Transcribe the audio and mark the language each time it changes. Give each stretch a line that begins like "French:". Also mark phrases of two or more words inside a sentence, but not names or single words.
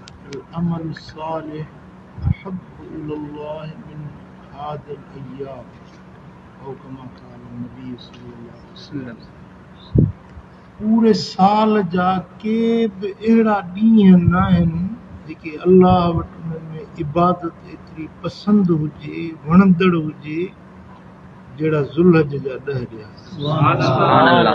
Arabic: العمل الصالح أحب إلى الله من هذا الأيام أو كما قال النبي صلى الله عليه وسلم.
Sindhi: पूरे साल जा के बि अहिड़ा ॾींहं न आहिनि जेके अलाह वटि उन्हनि में इबादत एतिरी पसंदि हुजे वणंदड़ हुजे जहिड़ा ज़ुल्हज जा 10 ॾींहं।